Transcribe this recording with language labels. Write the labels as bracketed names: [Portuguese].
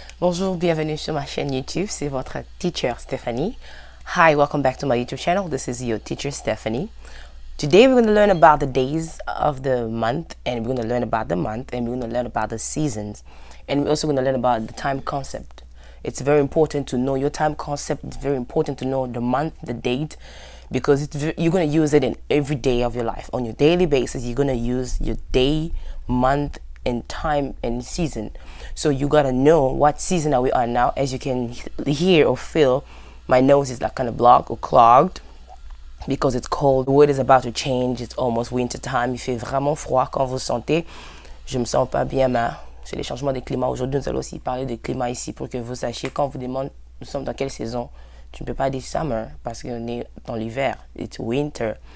[French] Bonjour, bienvenue sur ma chaîne YouTube, c'est votre teacher Stephanie. [English] Hi, welcome back to my YouTube channel. This is your teacher Stephanie. Today we're going to learn about the days of the month, and we're going to learn about the month, and we're going to learn about the seasons, and we're also going to learn about the time concept. It's very important to know your time concept. It's very important to know the month, the date, because you're going to use it in every day of your life. On your daily basis, you're going to use your day, month, and time and season. So you got to know what season are we on now. As you can hear or feel, my nose is like kind of blocked or clogged because it's cold. The weather is about to change. It's almost winter time. [French] Il fait vraiment froid quand vous sentez. Je me sens pas bien, mais c'est les changements de climat. Aujourd'hui, nous allons aussi parler de climat ici pour que vous sachiez quand on vous demande nous sommes dans quelle saison. Tu ne peux pas dire summer parce qu'on est dans l'hiver. [English] It's winter.